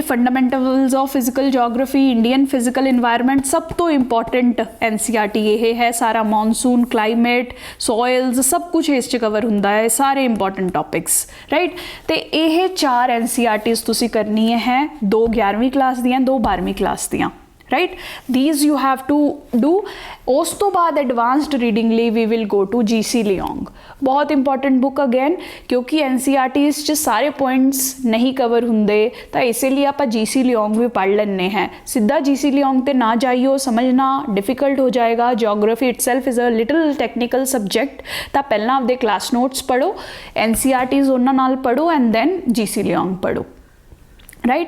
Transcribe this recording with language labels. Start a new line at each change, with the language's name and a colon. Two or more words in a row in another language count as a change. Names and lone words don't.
Punjabi: ਫੰਡਾਮੈਂਟਲਸ ਆਫ ਫਿਜ਼ੀਕਲ ਜੋਗ੍ਰਾਫੀ, ਇੰਡੀਅਨ ਫਿਜ਼ੀਕਲ ਇਨਵਾਇਰਨਮੈਂਟ, ਸਭ ਤੋਂ ਇੰਪੋਰਟੈਂਟ NCERT ਇਹ ਹੈ। ਸਾਰਾ ਮੌਨਸੂਨ, ਕਲਾਈਮੇਟ, ਸੋਇਲਸ, ਸਭ ਕੁਝ ਇਸ 'ਚ ਕਵਰ ਹੁੰਦਾ ਹੈ, ਸਾਰੇ
English: important topics,
Punjabi: ਰਾਈਟ। ਤੇ ਇਹ 4 NCERTs ਤੁਸੀਂ ਕਰਨੀਆਂ ਹੈ, 2 11ਵੀਂ ਕਲਾਸ ਦੀਆਂ, 2 12ਵੀਂ ਕਲਾਸ ਦੀਆਂ,
English: right? These you have to do।
Punjabi: ਉਸ ਤੋਂ ਬਾਅਦ
English: advanced reading ਲਈ we will go to GC Leong,
Punjabi: ਬਹੁਤ
English: important book again,
Punjabi: ਕਿਉਂਕਿ NCERTs 'ਚ ਸਾਰੇ ਪੁਆਇੰਟਸ ਨਹੀਂ ਕਵਰ ਹੁੰਦੇ, ਤਾਂ ਇਸੇ ਲਈ ਆਪਾਂ GC Leong ਵੀ ਪੜ੍ਹ ਲੈਂਦੇ हैं। ਸਿੱਧਾ GC Leong ਤੇ ਨਾ ਜਾਈਓ, ਸਮਝਣਾ ਡਿਫਿਕਲਟ ਹੋ ਜਾਏਗਾ।
English: geography itself is a little technical subject,
Punjabi: ਤਾਂ ਪਹਿਲਾਂ ਆਪਦੇ
English: class notes
Punjabi: ਪੜ੍ਹੋ, NCERTs ਉਹਨਾਂ ਨਾਲ ਪੜ੍ਹੋ
English: and then GC Leong ਪੜ੍ਹੋ, ਰਾਈਟ।